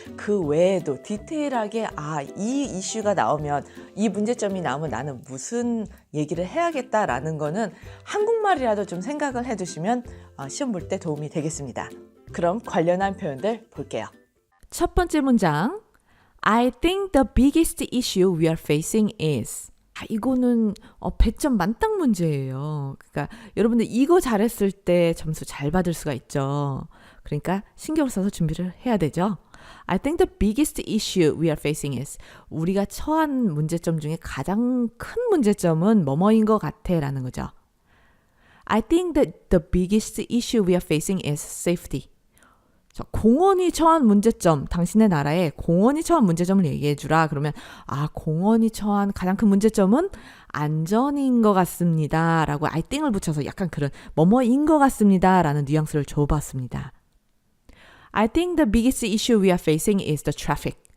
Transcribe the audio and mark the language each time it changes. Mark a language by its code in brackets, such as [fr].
[ko] 그 외에도 디테일하게 이 이슈가 나오면, 이 문제점이 나오면 나는 무슨 얘기를 해야겠다라는 거는 한국말이라도 좀 생각을 해두시면 시험 볼 때 도움이 되겠습니다. 그럼 관련한 표현들 볼게요. 첫 번째 문장. [en] I think the biggest issue we are facing is. [ko] 이거는 100점 만땅 문제예요. 그러니까 여러분들 이거 잘했을 때 점수 잘 받을 수가 있죠. 그러니까 신경을 써서 준비를 해야 되죠. [en] I think the biggest issue we are facing is. [ko] 우리가 처한 문제점 중에 가장 큰 문제점은 뭐뭐인 것 같아 라는 거죠. [en] I think that the biggest issue we are facing is safety. [ko] 공원이 처한 문제점, 당신의 나라에 공원이 처한 문제점을 얘기해 주라. 그러면 공원이 처한 가장 큰 문제점은 안전인 것 같습니다 라고 [en] I think [ko] 을 붙여서 약간 그런 뭐뭐인 것 같습니다 라는 뉘앙스를 줘봤습니다. [en] I think the biggest issue we are facing is the traffic.